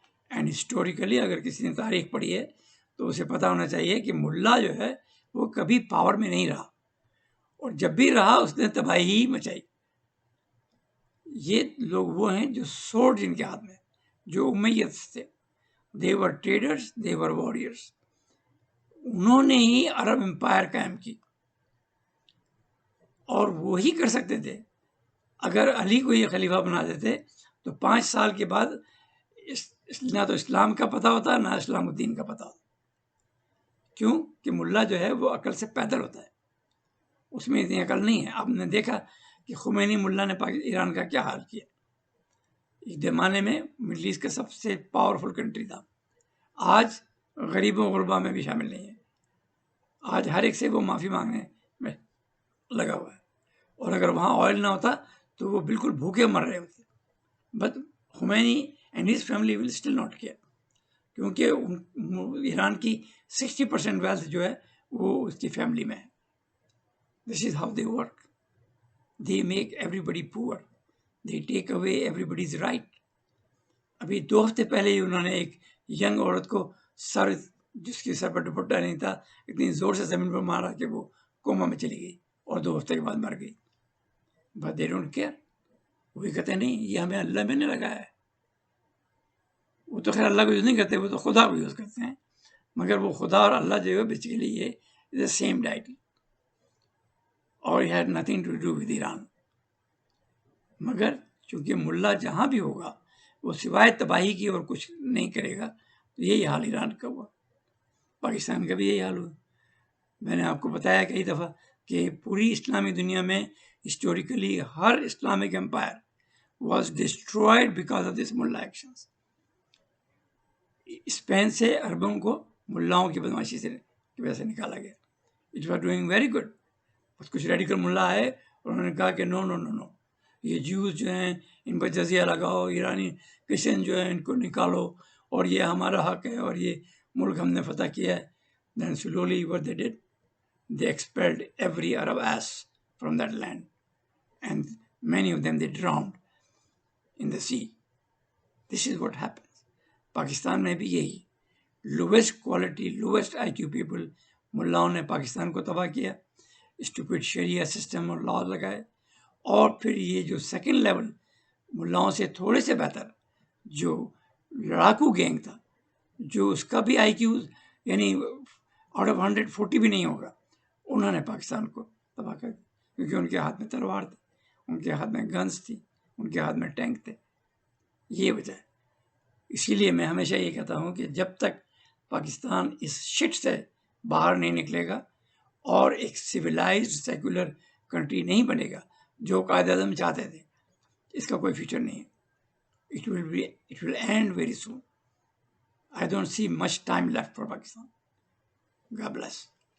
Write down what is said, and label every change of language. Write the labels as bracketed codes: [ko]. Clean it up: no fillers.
[en] and historically [ur] اگر کسی نے تاریخ پڑھی ہے تو اسے پتہ ہونا چاہیے کہ ملا جو ہے وہ کبھی پاور میں نہیں رہا اور جب بھی رہا اس نے تباہی ہی مچائی. یہ لوگ وہ ہیں جو سورڈ جن کے ہاتھ میں، جو امیت تھے. [en] they were traders, they were warriors. [ur] انہوں نے ہی عرب امپائر قائم کی اور وہی کر سکتے تھے. اگر علی کو یہ خلیفہ بنا دیتے تو 5 سال کے بعد نہ تو اسلام کا پتہ ہوتا نہ اسلام الدین کا پتہ ہوتا. کیوں کہ ملا جو ہے وہ عقل سے پیدل ہوتا ہے، اس میں اتنی عقل نہیں ہے. آپ نے دیکھا کہ خمینی ملا نے ایران کا کیا حال کیا. ایک زمانے میں مڈل ایسٹ کا سب سے پاورفل کنٹری تھا، آج غریبوں غربا میں بھی شامل نہیں ہے. آج ہر ایک سے وہ معافی مانگنے میں لگا ہوا ہے اور اگر وہاں آئل نہ ہوتا تو وہ بالکل بھوکے مر رہے ہوتے. [en] but Khomeini and his family will still not care [ur] کیونکہ ایران کی 60% ویلتھ جو ہے وہ اس کی فیملی میں ہے. [en] This is how they work. They make everybody poor. They take away everybody's right. [ur] ابھی 2 ہفتے پہلے ہی انہوں نے ایک ینگ عورت کو سر، جس کے سر پر دوپٹہ نہیں تھا، اتنی زور سے زمین پر مارا کہ وہ کوما میں چلی گئی اور 2 ہفتے کے بعد مر گئی. [en] But they don't care. [ur] وہی کہتے نہیں یہ ہمیں اللہ میں نے لگایا ہے. وہ تو خیر اللہ کو یوز نہیں کرتے، وہ تو خدا کو یوز کرتے ہیں. مگر وہ خدا اور اللہ جو ہے بیسیکلی یہ [en] the same deity. [ur] اور [en] it had nothing to do with Iran. [ur] مگر چونکہ ملا جہاں بھی ہوگا وہ سوائے تباہی کی اور کچھ نہیں کرے گا. تو یہی حال ایران کا ہوا، پاکستان کا بھی یہی حال ہوا. میں نے آپ کو بتایا کئی دفعہ کہ پوری اسلامی دنیا میں [en] Historically ہر Islamic empire was destroyed because of this mullah actions. [ur] اسپین سے عربوں کو ملاؤں کی بدماشی سے کی وجہ سے نکالا گیا. [en] It was doing very good. [ur] کچھ ریڈیکل ملا آئے اور انہوں نے کہا کہ نو نو نو نو، یہ جیوز جو ہیں ان پر جزیہ لگاؤ، ایرانی کرسچن جو ہیں ان کو نکالو، اور یہ ہمارا حق ہے اور یہ ملک ہم نے فتح کیا ہے. [en] Then slowly what they did, they expelled every Arab ass from that land, and many of them they drowned in the sea. This is what happens. [ur] Pakistan میں بھی یہی لویسٹ کوالٹی لویسٹ آئی کیو پیپل ملاؤں نے پاکستان کو تباہ کیا، stupid شریعہ system اور لا لگائے، اور پھر یہ جو سیکنڈ لیول ملاؤں سے تھوڑے سے بہتر جو لڑاکو گینگ تھا، جو اس کا بھی آئی کیو یعنی آؤٹ آف 140 بھی نہیں ہوگا، انہوں نے پاکستان کو تباہ کر دیا، کیونکہ ان کے ہاتھ میں تلوار تھی، ان کے ہاتھ میں گنز تھی، ان کے ہاتھ میں ٹینک تھے. یہ وجہ ہے. اسی لیے میں ہمیشہ یہ کہتا ہوں کہ جب تک پاکستان اس شٹ سے باہر نہیں نکلے گا اور ایک سویلائزڈ سیکولر کنٹری نہیں بنے گا جو قائد اعظم چاہتے تھے، اس کا کوئی فیوچر نہیں ہے. [en] It will end very soon. I don't see much time left for Pakistan. God bless.